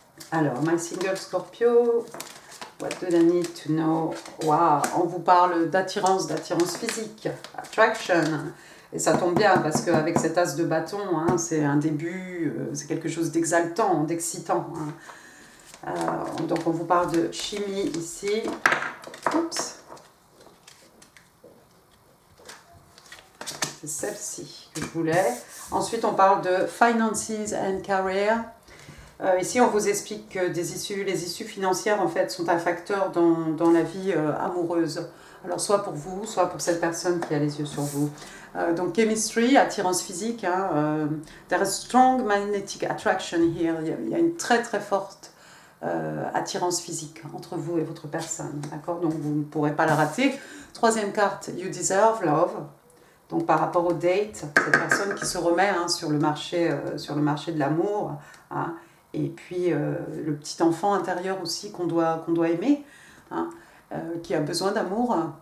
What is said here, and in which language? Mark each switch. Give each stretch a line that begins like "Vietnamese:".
English: Alors, My Single Scorpio, what do I need to know?
French: Waouh, on vous parle d'attirance physique, attraction. Et ça tombe bien parce qu'avec cet as de bâton, hein, c'est un début, c'est quelque chose d'exaltant, d'excitant. Hein. Donc on vous parle de chimie ici. Oups. C'est celle-ci que je voulais. Ensuite, on parle de
English: finances and career.
French: Ici, on vous explique que les issues financières, en fait, sont un facteur dans la vie amoureuse. Alors, soit pour vous, soit pour cette personne qui a les yeux sur vous. Donc, chemistry, attirance physique.
English: Hein, there is strong magnetic attraction here.
French: Il y a une très, très forte attirance physique entre vous et votre personne. D'accord? Donc, vous ne pourrez pas la rater. Troisième carte,
English: you deserve love.
French: Donc par rapport au date, cette personne qui se remet hein, sur le marché de l'amour, hein, et puis le petit enfant intérieur aussi qu'on doit aimer, hein, qui a besoin d'amour.